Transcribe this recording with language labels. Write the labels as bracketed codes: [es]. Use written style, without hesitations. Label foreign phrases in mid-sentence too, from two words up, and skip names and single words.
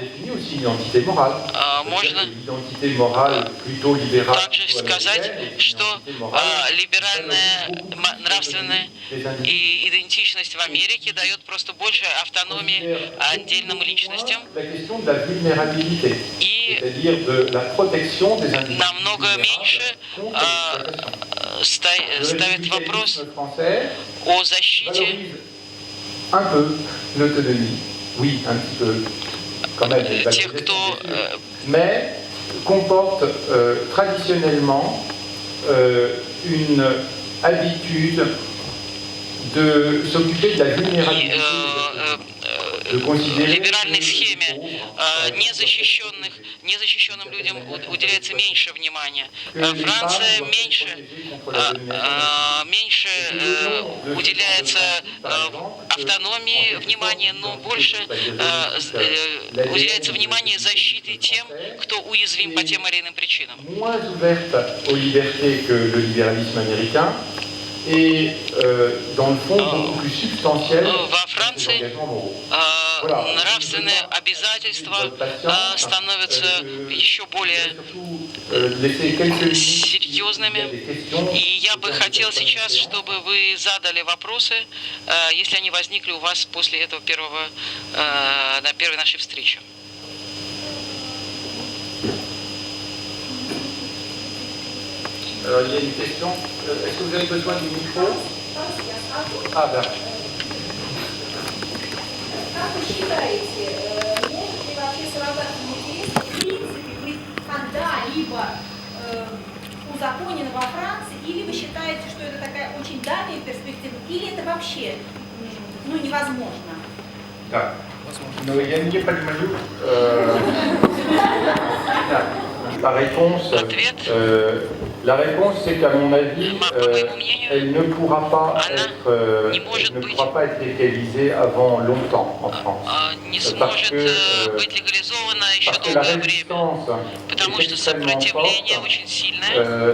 [ru] Можно также сказать, что либеральная нравственная идентичность в Америке дает просто больше автономии отдельным личностям и намного меньше ставит вопрос о защите [fr] un peu l'autonomie, oui, un petit peu, quand même, [ru] тех, кто [fr] mais comporte traditionnellement une habitude de s'occuper de la vulnérabilité [ru] либеральной схеме незащищенным людям уделяется меньше внимания. Франция меньше уделяется автономии внимания, но больше уделяется внимание защите тем, кто уязвим по тем или иным причинам. [fr] Et dans le fond, beaucoup plus substantiel. [ru] Во Франции нравственные обязательства становятся еще более серьезными. И я бы хотел сейчас, чтобы вы задали вопросы, если они возникли у вас после этого первой нашей встречи. [fr] Alors, il y a une question. Est-ce que vous avez besoin du micro? [ru] Ah, да. Как вы считаете, может ли вообще суррогатный материнство в принципе быть когда-либо узаконено во Франции, или вы считаете, что это такая очень дальняя перспектива, или это вообще невозможно? Да. Но я не понимаю. [fr] La réponse, c'est qu'à mon avis, elle ne pourra pas être légalisée avant longtemps en France. Parce que la résistance est extrêmement forte.